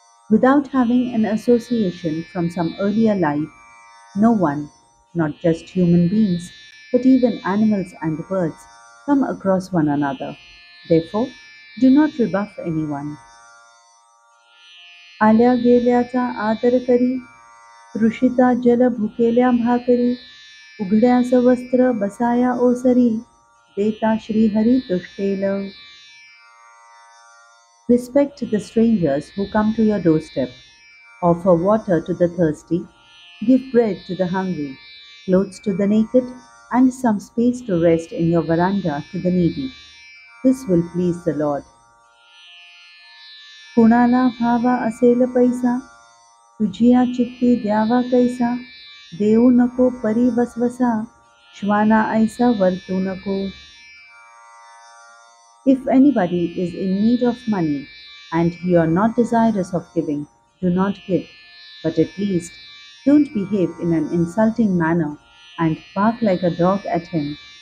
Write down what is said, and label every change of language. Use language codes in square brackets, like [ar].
[en] Without having an association from some earlier life, no one, not just human beings, but even animals and birds, come across one another. Therefore, do not rebuff anyone. [mr] आल्या गेल्याचा आदर करी तृषिता जल भुकेल्या भाकरी उघड्यास वस्त्र बसाया ओसरी देता Shrihari तुष्टेल. [en] Respect the strangers who come to your doorstep. Offer water to the thirsty. Give bread to the hungry. clothes to the naked, and some space to rest in your veranda to the needy. This will please the Lord. [mr] कुणाला भावा असेल पैसा, तुझिया चित्ती द्यावा कैसा, देऊ नको परी वसवसा, श्वाना ऐसा वर्तू नको. [en] If anybody is in need of money and you are not desirous of giving, do not give, but at least don't behave in an insulting manner and bark like a dog at him